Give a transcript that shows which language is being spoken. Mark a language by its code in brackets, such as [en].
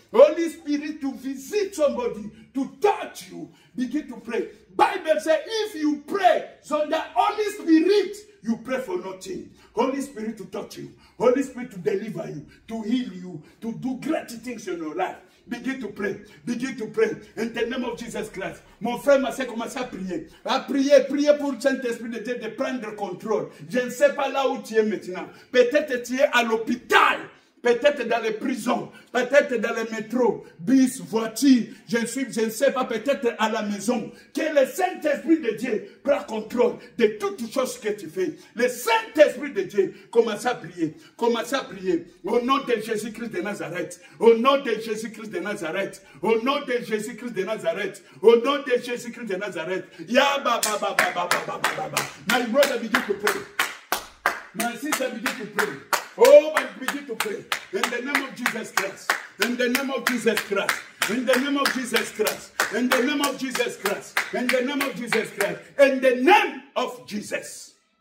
[en] Holy Spirit to visit somebody, to touch you. Begin to pray. Bible says if you pray, so the Holy Spirit, you pray for nothing. Holy Spirit to touch you. Holy Spirit to deliver you, to heal you, to do great things in your life. Begin to pray. Begin to pray. In the name of Jesus Christ. [fr] Mon frère m'a fait commencer à prier. À prier, prier pour le Saint-Esprit de Dieu de prendre contrôle. Je ne sais pas là où tu es maintenant. Peut-être tu es à l'hôpital. Peut-être dans les prisons, peut-être dans les métros, bus, voitures, je ne sais pas, peut-être à la maison. Que le Saint-Esprit de Dieu prenne contrôle de toutes choses que tu fais. Le Saint-Esprit de Dieu, commence à prier. Commence à prier. Au nom de Jésus-Christ de Nazareth. Au nom de Jésus-Christ de Nazareth. Au nom de Jésus-Christ de Nazareth. Au nom de Jésus-Christ de Nazareth. Ya ba ba ba ba ba ba ba ba. [en] My brother begin to pray. My sister begin to pray. Oh, but begin to pray. In the name of Jesus Christ. In the name of Jesus Christ. In the name of Jesus Christ. In the name of Jesus Christ. In the name of Jesus Christ. In the name of Jesus.